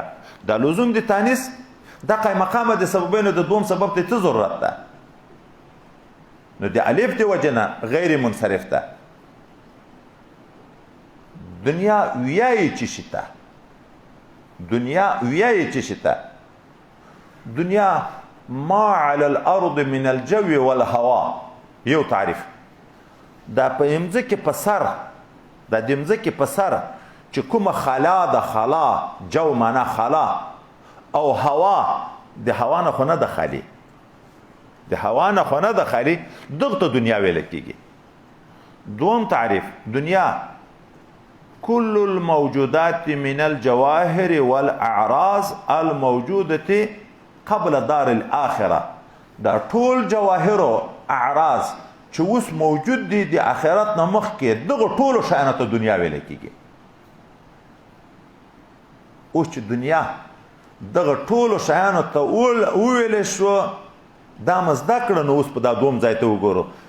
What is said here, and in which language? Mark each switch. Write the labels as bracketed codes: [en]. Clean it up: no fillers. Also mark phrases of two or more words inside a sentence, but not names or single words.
[ps] دا لزوم د تانیس دا قایم مقامه د سببینو د دوم سبب ته څه ضرورت ده؟ نو د الف د وجه نه غیر منصرف ده. دنیا ویایي چې شته، دنیا ویایي چې شته. دنیا [ar] ما علی الارض من الجو والهوا [ps] یو تعریف. دا په مځکې په سر، دا د مځکې په سر چې کومه خلا ده، خلا جو معنا خلا، او هوا د هوا نه خو نه ده خالي، د هوا نه خو نه ده خالي، دغه ته دنیا ویل کېږي. دوم تعریف [ar] دنیا كل الموجودات من الجواهر والأعراض الموجودة قبل دار الآخرة. [ps] دا ټول جواهر او اعراض چې اوس موجود دي د آخرت نه مخکې، دغه ټولو شیانو ته دنیا ویل کېږي. اوس چې دنیا دغه ټولو شیانو ته وویلی شو، دا مزده کړه، نو اوس په دا دوم ځای ته وګورو.